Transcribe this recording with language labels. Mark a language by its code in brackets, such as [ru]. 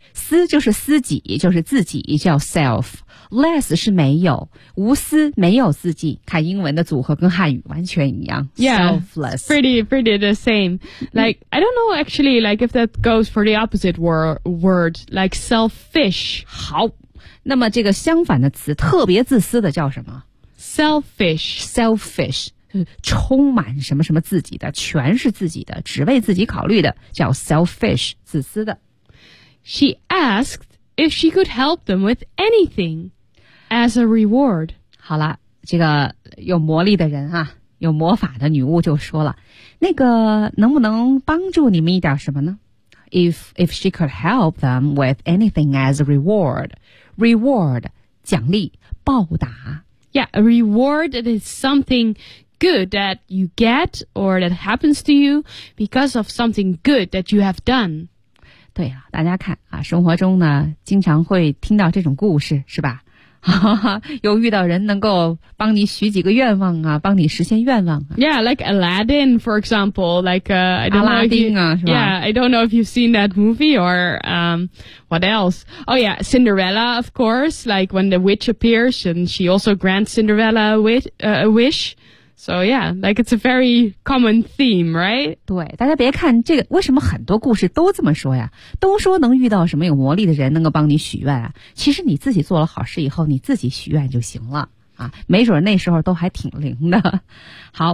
[zh] 私就是私己就是自己叫 [en] self less [zh] 是没有无私没有自己看英文的组合跟汉语完全一样 [en] yeah, selfless pretty the same like、mm. I don't know actually like if that goes for the opposite word like selfish [zh] 好那么这个相反的词特别自私的叫什么 [en] selfish [zh] 充满什么什么自己的全是自己的只为自己考虑的叫 selfish 自私的 [en] She asked if she could help them with anything as a reward. [zh] 好了，这个有魔力的人啊，有魔法的女巫就说了，那个能不能帮助你们一点什么呢？ [en] If she could help them with anything as a reward. [zh] Reward, 奖励，报答。 [en] Yeah, a reward that is something good that you get or that happens to you because of something good that you have done. [zh] 对啊大家看啊生活中呢经常会听到这种故事是吧又遇到人能够帮你许几个愿望啊帮你实现愿望啊。 [en] Yeah, like Aladdin, for example, like, I don't know. [zh] 阿拉丁啊是吧 [en] Yeah, I don't know if you've seen that movie or, what else? Oh yeah, Cinderella, of course, like when the witch appears and she also grants Cinderella a wish. So yeah, like it's a very common theme, right? [zh] 对，大家别看这个，为什么很多故事都这么说呀？都说能遇到什么有魔力的人能够帮你许愿啊？其实你自己做了好事以后，你自己许愿就行了啊，没准那时候都还挺灵的。好。